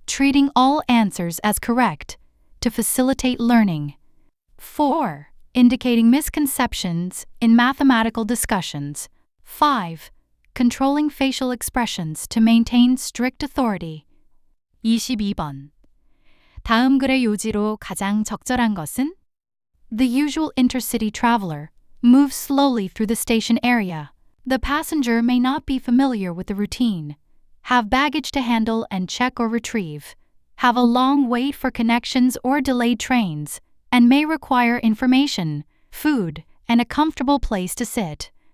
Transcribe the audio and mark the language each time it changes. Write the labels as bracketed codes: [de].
[en] Treating all answers as correct to facilitate learning. 4. Indicating misconceptions in mathematical discussions. 5. Controlling facial expressions to maintain strict authority. [ko] 22번. 다음 글의 요지로 가장 적절한 것은? [en] The usual intercity traveler moves slowly through the station area. The passenger may not be familiar with the routine, have baggage to handle and check or retrieve, have a long wait for connections or delayed trains, and may require information, food, and a comfortable place to sit.